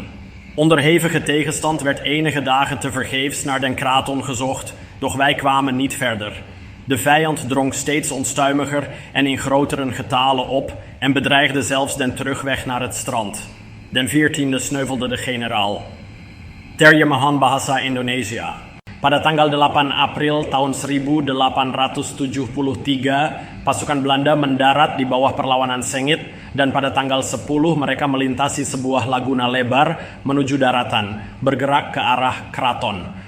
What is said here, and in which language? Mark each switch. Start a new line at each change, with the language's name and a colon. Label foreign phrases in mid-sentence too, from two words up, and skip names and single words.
Dutch: Onder hevige tegenstand werd enige dagen tevergeefs naar den kraton gezocht, doch wij kwamen niet verder. De vijand drong steeds onstuimiger en in grotere getalen op en bedreigde zelfs den terugweg naar het strand. Den 14e sneuvelde de generaal.
Indonesian: Terjemahan Bahasa Indonesia. Pada tanggal 8 April tahun 1873, pasukan Belanda mendarat di bawah perlawanan Sengit dan pada tanggal 10 mereka melintasi sebuah laguna lebar menuju daratan, bergerak ke arah keraton.